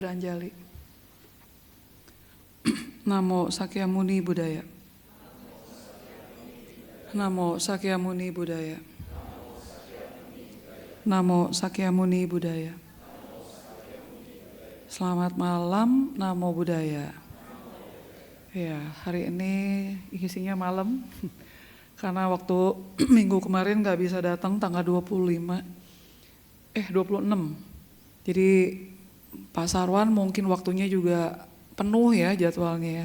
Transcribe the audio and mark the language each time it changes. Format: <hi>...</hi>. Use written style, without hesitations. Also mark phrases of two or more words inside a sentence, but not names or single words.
<id>Anjali.</id> <pi>Namo Sakyamuni Buddhaya. Namo Sakyamuni Buddhaya. Namo Sakyamuni Buddhaya.</pi> <id>Selamat malam,</id> <pi>Namo Buddhaya.</pi> <id>Ya, hari ini isinya malam karena waktu minggu kemarin gak bisa datang tanggal 26. Jadi Pak Sarwan mungkin waktunya juga penuh ya jadwalnya ya.</id>